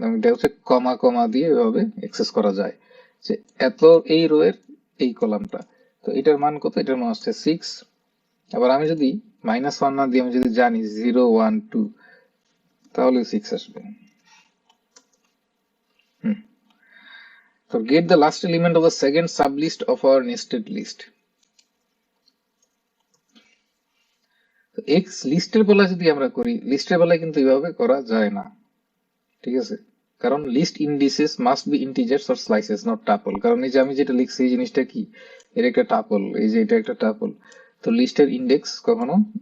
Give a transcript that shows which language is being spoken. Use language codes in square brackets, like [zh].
[bn] এবং এটা হচ্ছে কমা কমা দিয়ে এভাবে অ্যাক্সেস করা যায় যে এত এই রো এর এই কলামটা। তো এটার মান কত, এটার মান হচ্ছে 6। আবার আমি যদি -1 না দিয়ে আমি যদি জানি 0 1 2, তাহলে 6 আসবে। [en] তো get the last element of the second sublist of our nested list. [bn] X লিস্টের বেলায় যদি আমরা করি, লিস্টের বেলায় কিন্তু এইভাবে করা যায় না, ঠিক আছে? [en] কারণ list indices must be integers or slices, not tuple. [bn] কারণ এই যে আমি যেটা লিখছি এই জিনিসটা কি, এর একটা টাপল, এই যে এটা একটা টাপল। তো লিস্টের ইন্ডেক্স কখনো